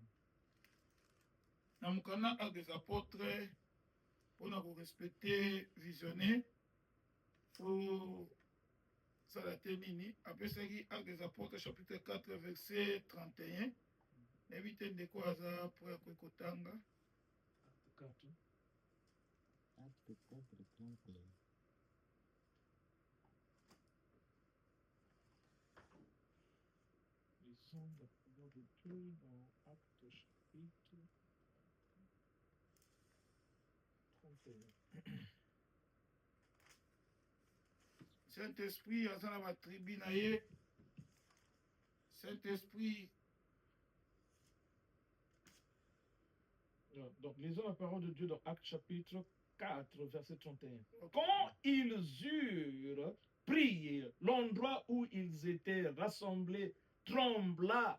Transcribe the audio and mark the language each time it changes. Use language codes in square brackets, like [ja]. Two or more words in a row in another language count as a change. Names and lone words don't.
[ln] Na mukana [fr] acte des apôtres [ln] mpona korespecte visionnaire fo sala te nini apesaki [fr] acte des apôtres chapitre 4 verset 31 [ln] nayebi te ndeko aza po ya kokotanga [fr] Lisons la parole de Dieu dans Actes chapitre 31. [ln] Saint-Esprit aza na batribu na ye Saint-Esprit. [fr] Donc, lisons la parole de Dieu dans Actes chapitre 4, verset 31. Quand ils eurent prié, l'endroit où ils étaient rassemblés trembla.